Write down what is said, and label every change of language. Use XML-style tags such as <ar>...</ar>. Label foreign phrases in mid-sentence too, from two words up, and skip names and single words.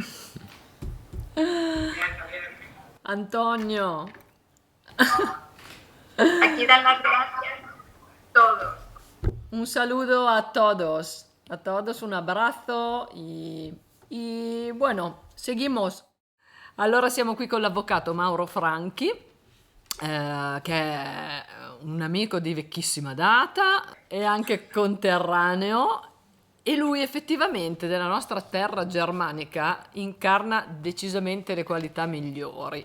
<es>Antonio. Aquí dan las gracias todos. Un saludo a todos. A todos un abrazo bueno, seguimos.</es> <it>Allora siamo qui con l'avvocato Mauro Franchi, che è un amico di vecchissima data e anche conterraneo, e lui effettivamente della nostra terra germanica incarna decisamente le qualità migliori.</it>